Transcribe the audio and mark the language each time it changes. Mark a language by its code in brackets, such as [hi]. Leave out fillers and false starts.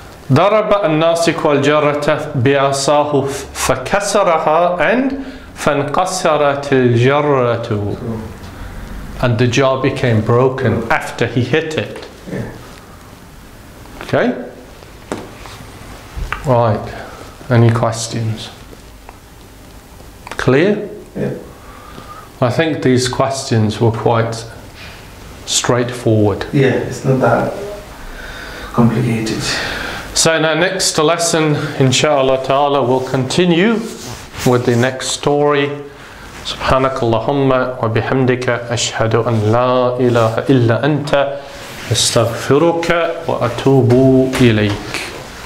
[ar] ضرب الناسك والجرة بعصاه فكسرها and فانقسرت الجرة. [en] And the jar became broken after he hit it. Yeah. Okay? Right. Any questions? Clear? Yeah. I think these questions were quite straightforward. Yeah, it's not that complicated. So in our next lesson, inshallah ta'ala, we'll continue with the next story. [ar] سبحانك اللهم وبحمدك أشهد أن لا إله إلا أنت أستغفرك وأتوب إليك.